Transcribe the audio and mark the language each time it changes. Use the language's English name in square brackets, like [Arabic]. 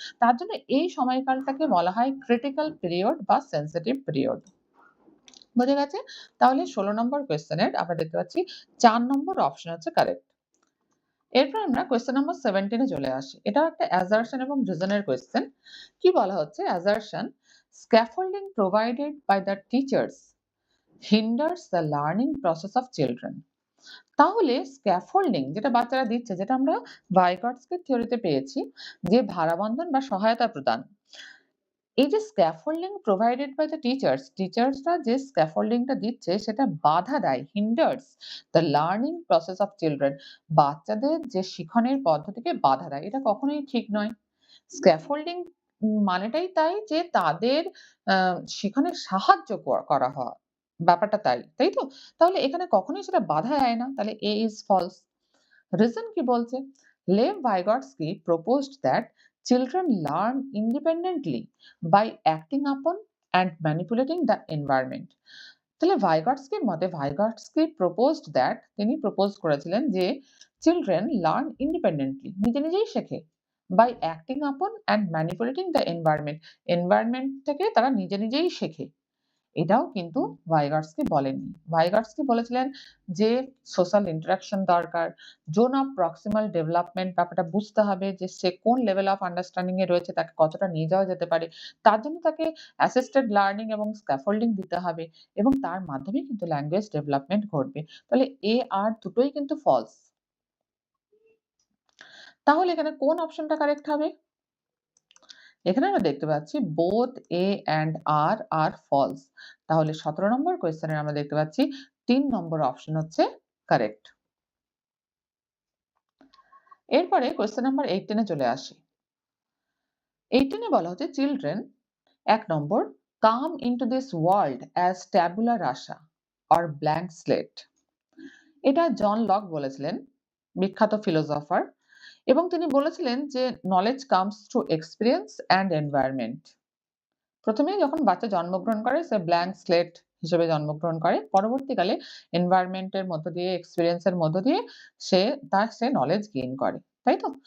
[Bangla] তার জন্য এই সময়কালটাকে বলা হয় ক্রিটিক্যাল পিরিয়ড বা সেনসিটিভ পিরিয়ড। বোঝা গেছে? তাহলে ১৬ নম্বর কোয়েশ্চেন এর আমরা দেখতে পাচ্ছি ৪ নম্বর অপশন হচ্ছে কারেক্ট। এরপর আমরা কোয়েশ্চেন নম্বর 17 এ চলে আসি। এটাও একটা assertion এবং reason এর কোয়েশ্চেন। কি বলা হচ্ছে? [English] assertion scaffolding provided by the teachers hinders the learning process of children. [Bangla] তাহলে স্ক্যাফোল্ডিং যেটা বাচ্চারা দিচ্ছে, যেটা আমরা ভাইগটস্কির থিওরিতে পেয়েছি, যে ভারাবন্ধন বা সহায়তা প্রদান। এই যে স্ক্যাফোল্ডিং প্রোভাইডেড বাই দ্য টিচার্সরা যে স্ক্যাফোল্ডিংটা দিচ্ছে সেটা বাধা দেয়, hinders the learning process of children. বাচ্চাদের যে শিখনের পদ্ধতিকে বাধা দেয়। এটা কখনোই ঠিক নয়। স্ক্যাফোল্ডিং মানেটাই তাই যে তাদের শিখনে সাহায্য করা হওয়া। ব্যাপারটা তাই। তাই তো? তাহলে এখানে কখনোই সেটা বাধা দেয় না। তাহলে [English] A is false. [Bangla] Reason কি বলছে? [English] Lev Vygotsky proposed that children learn independently by acting upon and manipulating the environment. [Bangla] তাহলে ভাইগটস্কির মতে ভাইগটস্কি [English] proposed that [Bangla] তিনি প্রপোজ করেছিলেন যে চিলড্রেন লার্ন ইন্ডিপেন্ডেন্টলি নিজেই শেখে [English] by acting upon and manipulating the environment. [Bangla] Environment থেকে তারা নিজেই শেখে। এটাও কিন্তু ভাইগটস্কি বলেননি। ভাইগটস্কি বলেছিলেন যে সোশ্যাল ইন্টারেকশন দরকার, জোন অফ প্রক্সিমাল ডেভেলপমেন্ট ব্যাপারটা বুঝতে হবে যে সে কোন লেভেল অফ আন্ডারস্ট্যান্ডিং এ রয়েছে, তাকে কতটা নিয়ে যাওয়া যেতে পারে। তার জন্য তাকে অ্যাসিস্টেড লার্নিং এবং স্ক্যাফোল্ডিং দিতে হবে এবং তার মাধ্যমেই কিন্তু ল্যাঙ্গুয়েজ ডেভেলপমেন্ট ঘটবে। তাহলে এ আর দুটোই কিন্তু ফলস। তাহলে এখানে কোন অপশনটা কারেক্ট হবে? এখানে আমরা দেখতে পাচ্ছি [English] both A and R are false. [Bangla] তাহলে ১৭ নম্বর কোয়েশ্চেনের আমরা দেখতে পাচ্ছি ৩ নম্বর অপশন হচ্ছে কারেক্ট। এরপরে কোয়েশ্চেন নাম্বার 18 এ চলে আসি। [English] 18 [Bangla] এ বলা হচ্ছে [English] children [Bangla] ১ number [English] come into this world as tabula rasa or blank slate. [Bangla] এটা জন লক বলেছিলেন, বিখ্যাত ফিলোসোফার, এবং তিনি বলেছিলেন যে [English] Knowledge comes through experience and environment. [Bangla] প্রথমেই যখন বাচ্চা জন্মগ্রহণ করে সে ব্ল্যাংক স্লেট হিসেবে জন্মগ্রহণ করে। পরবর্তীকালে এনভায়রনমেন্ট এর মধ্য দিয়ে, এক্সপেরিয়েন্স এর মধ্য দিয়ে সে নলেজ গেইন করে। তাই তো?